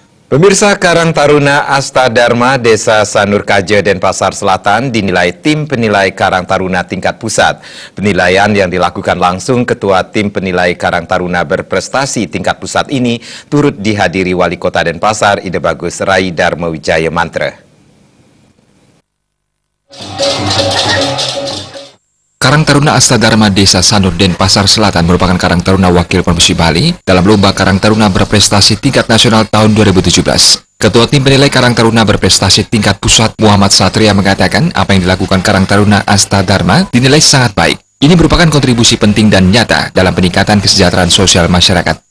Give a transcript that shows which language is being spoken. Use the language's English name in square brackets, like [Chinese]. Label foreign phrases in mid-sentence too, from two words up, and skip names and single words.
[Indonesian] Pemirsa, Karang Taruna Asta Dharma Desa Sanur Kaje, Denpasar Selatan dinilai tim penilai Karang Taruna tingkat pusat. Penilaian yang dilakukan langsung Ketua Tim Penilai Karang Taruna Berprestasi tingkat pusat ini turut dihadiri Wali Kota Denpasar Ide Bagus Rai Dharma Wijaya Mantra. Karang Taruna Asta Dharma Desa Sanur Denpasar Selatan merupakan Karang Taruna Wakil Provinsi Bali dalam Lomba Karang Taruna Berprestasi Tingkat Nasional tahun 2017. Ketua Tim Penilai Karang Taruna Berprestasi Tingkat Pusat Muhammad Satria mengatakan apa yang dilakukan Karang Taruna Asta Dharma dinilai sangat baik. Ini merupakan kontribusi penting dan nyata dalam peningkatan kesejahteraan sosial masyarakat.